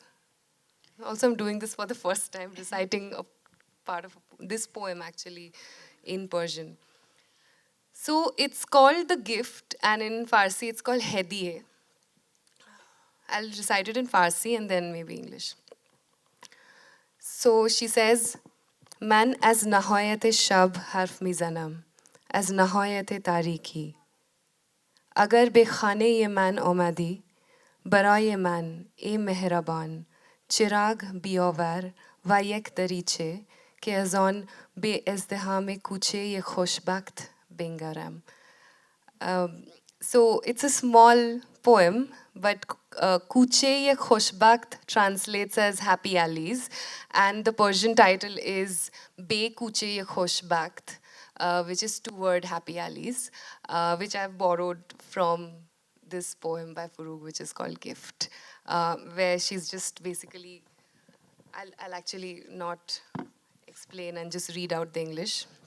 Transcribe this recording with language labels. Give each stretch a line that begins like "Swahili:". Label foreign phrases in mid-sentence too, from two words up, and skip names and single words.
English: Also, I'm doing this for the first time, reciting a part of this poem actually in Persian. So it's called The Gift, and in Farsi it's called Hediye. I'll recite it in Farsi and then maybe English. So she says,
Persian: من از نهایت شب حرف میزنم، از نهایت تاریکی. اگر به خانه من آمدی، برای من ای مهربان چراغ بیاور و یک دریچه که از آن به ازدحام کوچه‌ی خوشبخت بنگرم.
English: Um, so it's a small poem, but Kuche Ye Khoshbakt translates as Happy Alleys, and the Persian title is Be Kuche Ye Khoshbakt, which is two-word Happy Alleys, which I've borrowed from this poem by Forough, which is called Gift, where she's just basically, I'll actually not explain and just read out the English.